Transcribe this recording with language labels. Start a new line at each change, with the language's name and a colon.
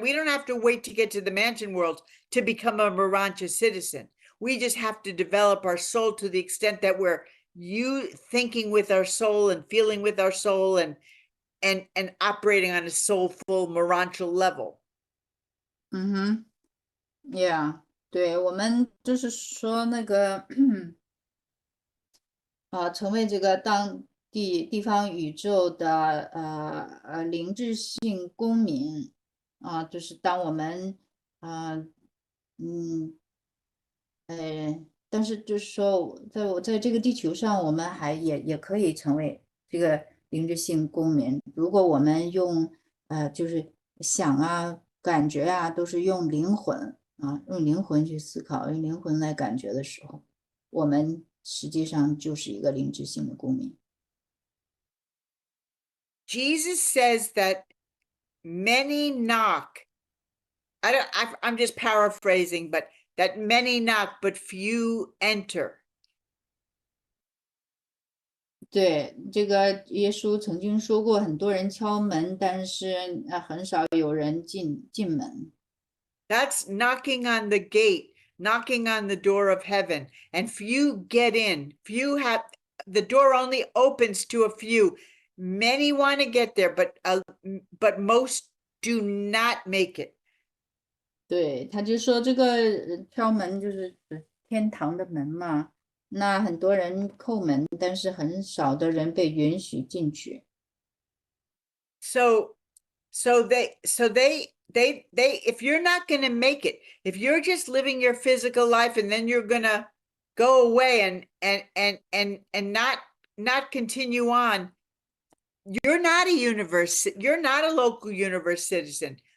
English: We don't have to wait to get to the mansion world to become a Morancha citizen. We just have to develop our soul to the extent that we're thinking with our soul and feeling with our soul and operating on a soulful Morancha level. Yeah.
Chinese: 对，我们就是说那个成为这个地方宇宙的灵智性公民就是当我们嗯但是就是说，在这个地球上，我们也可以成为这个灵智性公民。如果我们用就是想感觉都是用灵魂用灵魂去思考，用灵魂来感觉的时候，我们实际上就是一个灵智性的公民。
English: Jesus says that many knock. I'm just paraphrasing, but that many knock, but few enter.
Chinese: 对，这个耶稣曾经说过，很多人敲门，但是很少有人进门。
English: That's knocking on the gate, knocking on the door of heaven, and few get in. Few have the door only opens to a few. Many want to get there, but most do not make it.
Chinese: 对，他就说这个敲门就是天堂的门嘛，那很多人叩门，但是很少的人被允许进去。
English: So they if you're not going to make it, if you're just living your physical life and then you're going to go away and not continue on, you're not a local universe citizen.